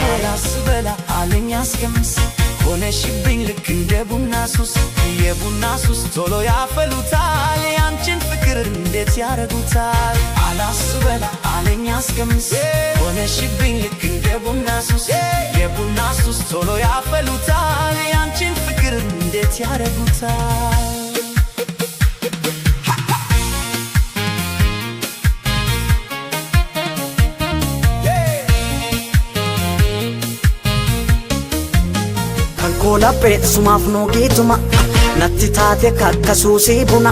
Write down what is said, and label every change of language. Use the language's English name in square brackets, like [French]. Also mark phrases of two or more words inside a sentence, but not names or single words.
[Amharic] ያስበላ አለኝ ያስቀምስ ሆነሽብኝ ልክ እንደ ቡና ሱስ የቡና ሱስ ቶሎ ያፈሉታል ያንቺን ፍቅር እንዴት ያረጉታል አላስበላ አለኝ ያስቀምስ ሆነሽብኝ ልክ እንደ ቡና ሱስ የቡና ሱስ ቶሎ ያፈሉታል ያንቺን ፍቅር እንዴት ያረጉታል [Oromo] kola pet sumaaf nuugituma natti taate kakka suusii buna